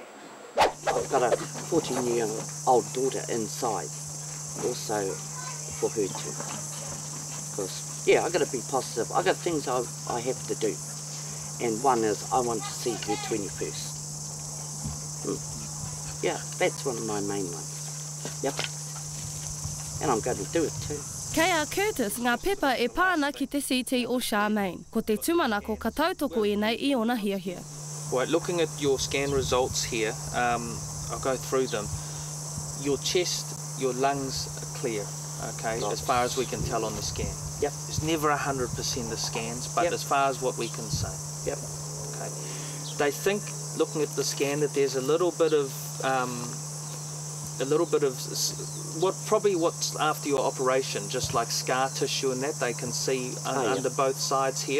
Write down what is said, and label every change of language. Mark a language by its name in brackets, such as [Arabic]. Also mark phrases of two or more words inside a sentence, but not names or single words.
[English] I've got a 14-year-old daughter inside, also for her too. Because, yeah, I've got to be positive. I've got things I have to do. And one is I want to see her 21st. Yeah, that's one of my main ones. Yep. and I'm going to do it too. [Māori] Kei a Curtis, ngā pepa e pāna ki te CT o Charmaine, ko te tumanako ka tautoko e nei I ona hiahia. [English] Right, looking at your scan results here, I'll go through them. Your chest, your lungs are clear, okay, as far as we can tell on the scan. Yep. It's never 100% the scans, but as far as what we can say. Yep. Okay. They think, looking at the scan, that there's a little bit of what's after your operation, just like scar tissue and that they can see under both sides here.